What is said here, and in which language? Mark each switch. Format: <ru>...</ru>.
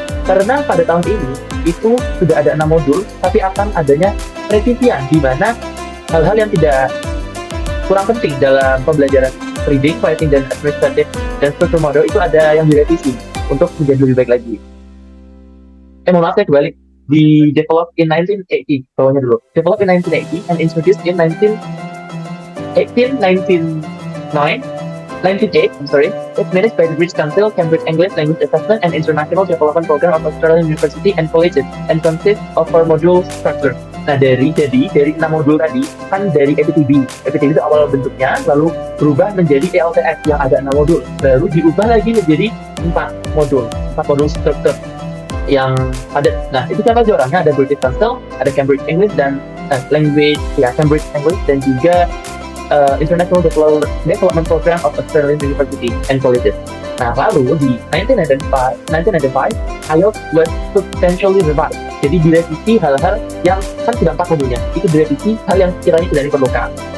<id>Karena pada tahun ini itu sudah ada 6 modul, tapi akan adanya revisian di mana hal-hal yang tidak kurang penting dalam pembelajaran reading, writing, dan administrative dan structure model itu ada yang direvisi untuk menjadi lebih baik lagi. Mohon maaf, saya kebalik. Di</id> <en>develop in 1980,</en> <id>bawahnya dulu.</id> <en>Develop in 1980 and introduced in 1908, it's managed by the British Council, Cambridge English Language Assessment and International Development Program of Australian University and Colleges, and consists of 4 module structure.</en> <id>Nah, dari 6 modul tadi, kan dari EPTB itu awal bentuknya, lalu berubah menjadi ELTS yang ada 6 modul, baru diubah lagi menjadi 4 modul struktur yang padat. Nah, itu siapa aja orangnya? Ada British Council, ada Cambridge English dan Cambridge English, dan juga International Development Program of Australian University and Colleges. Nah, lalu di</id> <en>1995, IELTS was substantially revised.</en> <id>Jadi direvisi hal-hal yang kan sudah 4 modulnya, itu direvisi hal yang kiranya tidak diperlukan.</id>